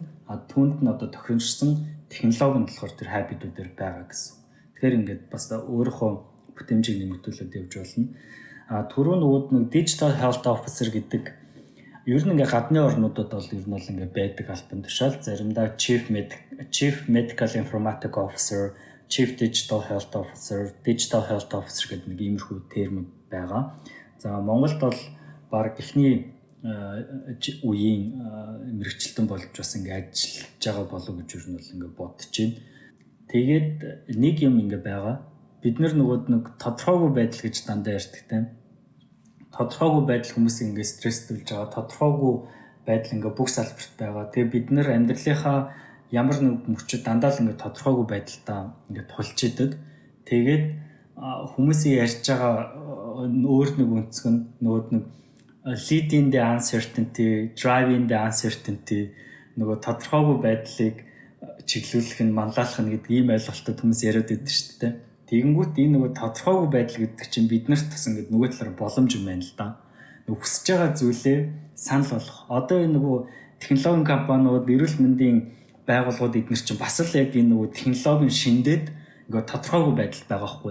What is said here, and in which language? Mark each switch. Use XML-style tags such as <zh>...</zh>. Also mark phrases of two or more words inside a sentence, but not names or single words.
<mn>Түүнд нь одоо тохиромжсон технологи нь болохоор тэр Habido дээр байгаа гэсэн. Тэгэхээр ингээд бас өөрийнхөө бүтэмжийг нэмэгдүүлээд явж болно. Түрүү нөгөөд нэг</mn> <en>Digital Health Officer</en> <mn>гэдэг ер нь ингээд гадны орнуудад бол ер нь бол ингээд байдаг албан тушаал. Заримдаа</mn> <en>Chief Medical Informatics Officer, Chief Digital Health Officer, Digital Health Officer</en> <mn>гэдэг нэг иймэрхүү термүүд байгаа. За Монголд бол баг эхний үеийн мэргэжилтэн болж бас ингээд ажиллаж байгаа болов гэж ер нь бол ингээд бодож байна. Тэгээд нэг юм ингэ байгаа. Бид нөгөөд нэг тодорхойгүй байдал гэж дандаа ярьдаг тийм. Тодорхойгүй байдал хүмүүсийг ингэ стресстүүлж байгаа. Тодорхойгүй байдал ингэ бүх салбарт байгаа. Тэгээд бид амьдралынхаа ямар нэг мөчөд дандаа л ингэ тодорхойгүй байдалтай ингэ тулж идэг. Тэгээд хүмүүсийн ярьж байгаа өөр нэг өнцг нь нөгөөд нэг</mn> <en>lead in the uncertainty, drive in the uncertainty</en> <mn>нөгөө тодорхойгүй байдлыг чиглүүлэх нь манлайлах нь гэдэг ийм ойлголтод хүмүүс яриад байдаг шүү дээ. Тэгэнгүүт энэ нөгөө тодорхойгүй байдал гэдэг чинь биднэрт бас ингээд нөгөө талаар боломж юм байна л да. Нөгөө хүсэж байгаа зүйлээ санал болгох. Одоо энэ нөгөө технологийн компаниуд, эрүүл мэндийн байгууллагууд эдгээр чинь бас л яг энэ нөгөө технологийн шиндээд ингээд тодорхойгүй байдал байгаа хгүй.</mn>